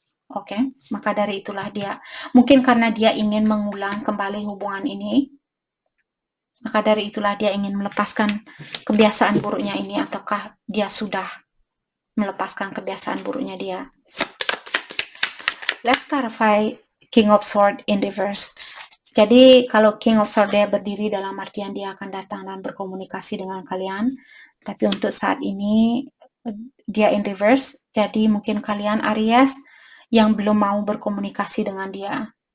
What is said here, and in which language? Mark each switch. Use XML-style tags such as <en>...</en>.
<id>Oke, maka dari itulah dia, mungkin karena dia ingin mengulang kembali hubungan ini, maka dari itulah dia ingin melepaskan kebiasaan buruknya ini, ataukah dia sudah melepaskan kebiasaan buruknya dia.</id> <en>Let's clarify King of Swords in reverse.</en> <id>Jadi kalau King of Swords dia berdiri dalam artian dia akan datang dan berkomunikasi dengan kalian, tapi untuk saat ini dia</id> <en>in reverse,</en> <id>jadi mungkin kalian Aries yang belum mau berkomunikasi dengan dia.</id>